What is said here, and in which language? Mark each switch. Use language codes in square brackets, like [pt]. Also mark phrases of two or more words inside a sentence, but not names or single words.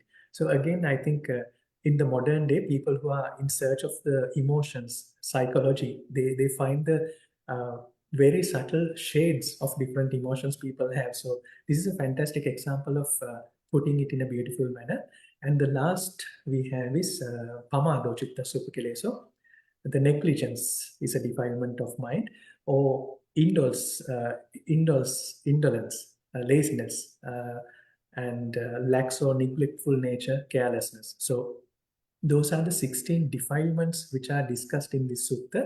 [en] So again, I think in the modern day, people who are in search of the emotions, psychology, they find the very subtle shades of different emotions people have. So this is a fantastic example of putting it in a beautiful manner. And the last we have is [pi] pamado chitta supakileso. [en] The negligence is a defilement of mind, or indolence, laziness, and lax or neglectful nature, carelessness. So those are the 16 defilements which are discussed in this sutta.